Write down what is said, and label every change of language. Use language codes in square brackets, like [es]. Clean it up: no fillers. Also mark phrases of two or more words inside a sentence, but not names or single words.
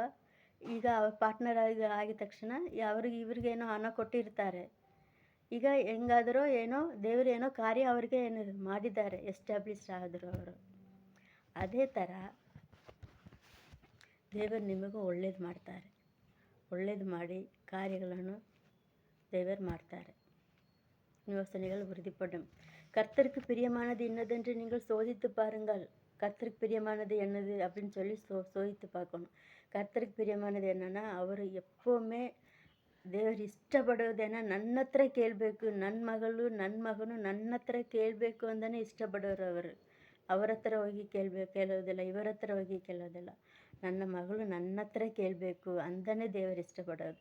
[kn] ಈಗ ಪಾರ್ಟ್ನರ್ ಆಗಿದ ತಕ್ಷಣ ಇವ್ರಿಗೇನೋ ಹಣ ಕೊಟ್ಟಿರ್ತಾರೆ. ಈಗ ಹೆಂಗಾದರೂ ಏನೋ ದೇವರು ಏನೋ ಕಾರ್ಯ ಅವ್ರಿಗೆ ಏನು ಮಾಡಿದ್ದಾರೆ, ಎಸ್ಟಾಬ್ಲಿಷ್ ಆದರು ಅವರು. ಅದೇ ಥರ ದೇವರು ನಿಮಗೂ ಒಳ್ಳೇದು ಮಾಡ್ತಾರೆ. ಒಳ್ಳೇದು ಮಾಡಿ ಕಾರ್ಯಗಳನ್ನು [ta] தேவர் மாட்டார். யோசனைகள் உறுதிப்படும். கர்த்தருக்கு பிரியமானது என்னதென்று நீங்கள் சோதித்து பாருங்கள். கர்த்தருக்கு பிரியமானது என்னது அப்படின்னு சொல்லி சோதித்து பார்க்கணும். கர்த்தருக்கு பிரியமானது என்னன்னா, அவர் எப்போவுமே [kn] ದೇವರು ಇಷ್ಟಪಡೋದೇನ ನನ್ನ ಹತ್ರ ಕೇಳಬೇಕು, ನನ್ನ ಮಗನು ನನ್ನ ಹತ್ರ ಕೇಳಬೇಕು ಅಂತಲೇ ಇಷ್ಟಪಡೋರು ಅವರು. ಅವರ ಹತ್ರ ಹೋಗಿ ಕೇಳೋದಿಲ್ಲ, ಇವರ ಹತ್ರ ಹೋಗಿ ಕೇಳೋದಿಲ್ಲ. ನನ್ನ ಮಗಳು ನನ್ನ ಹತ್ರ ಕೇಳಬೇಕು ಅಂತಲೇ ದೇವರು ಇಷ್ಟಪಡೋದು.